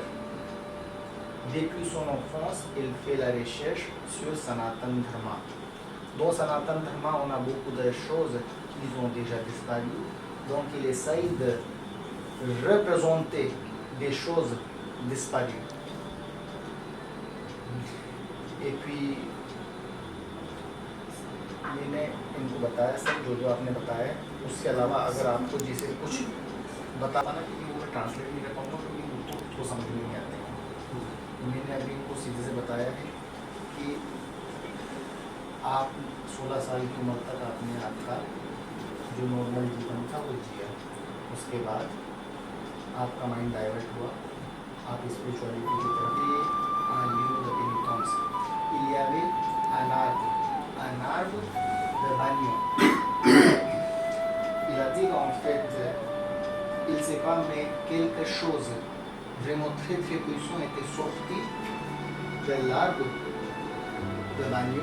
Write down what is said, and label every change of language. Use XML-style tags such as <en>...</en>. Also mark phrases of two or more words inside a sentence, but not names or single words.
<fr>Depuis son enfance, il fait la recherche sur Sanatana Dharma. Dans Sanatana Dharma, on a beaucoup de choses qui ont déjà disparu. Donc, il essaye de représenter des choses disparues. Et puis,</fr> <hi>मैंने इनको बताया सब जो जो आपने बताया। उसके अलावा अगर आपको जिसे कुछ बताना कि वो ट्रांसलेट नहीं कर पाऊँगा क्योंकि मुझको समझ में नहीं आते। मैंने अभी इनको सीधे से बताया है कि आप 16 साल की उम्र तक आपने आपका जो नॉर्मल जीवन था वो जिया। उसके बाद आपका</hi> <en>mind divert</en> <hi>हुआ, आप स्पिरिचुअलिटी की तरफ</hi> <fr>il y avait un arbre de banyan. Il a dit qu'en fait, il ne sait pas, mais quelque chose vraiment très très puissant était sorti de l'arbre de banyan.</fr>